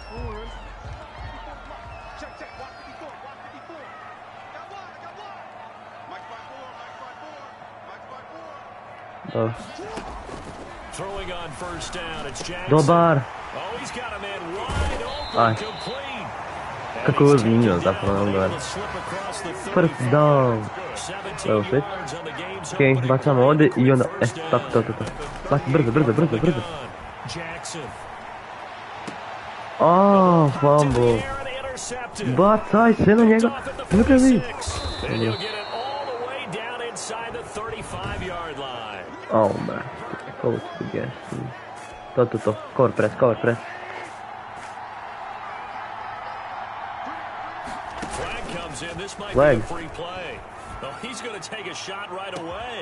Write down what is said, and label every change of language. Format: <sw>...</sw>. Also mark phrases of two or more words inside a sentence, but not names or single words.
<bs>Dobar. Aj. Kako je ozbiljno zapravo nam gleda.</bs> <en>First down.</en> <bs>Evo switch. Okej, bacamo ovdje i onda, tako. Baci brzo. Fumble. Bacaj se na njega. Brzi.</bs> <en>Man. Coach suggestion. To. Cover press. Flag. He's going to take a shot right away.</en>